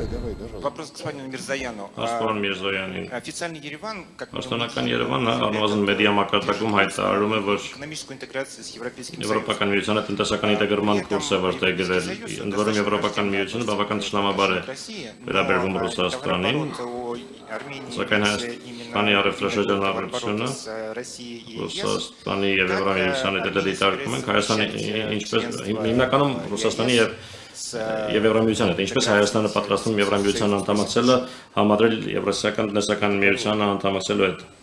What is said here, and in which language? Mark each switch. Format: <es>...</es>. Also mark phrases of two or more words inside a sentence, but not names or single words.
<ru>Вопрос к господину Мирзояну. Официальный Ереван, как</ru> <hy>Պաշտոնական Երևանը առնվազն մեդիա մակարդակում հայտարարում է, որ</hy> <ru>экономическую интеграцию с Европейским Союзом.</ru> <hy>Եվրոպական միությունը տնտեսական ինտեգրման կուրս է որդեգրել, ընդ որում Եվրոպական միությունը բավական թշնամաբար է վերաբերվում Ռուսաստանին, սակայն Հայաստանի առևտրաշրջանառությունը Ռուսաստանի եւ Եվրամիության հետ դիտարկում ենք, Հայաստանի ինչպես հիմնականում Ռուսաստանի եւ Եվրամիության հետ, ինչպես Հայաստանը պատրաստվում Եվրամիության անդամակցելը համադրել Եվրասիական տնտեսական միությանը անդամակցելու հետ։</hy>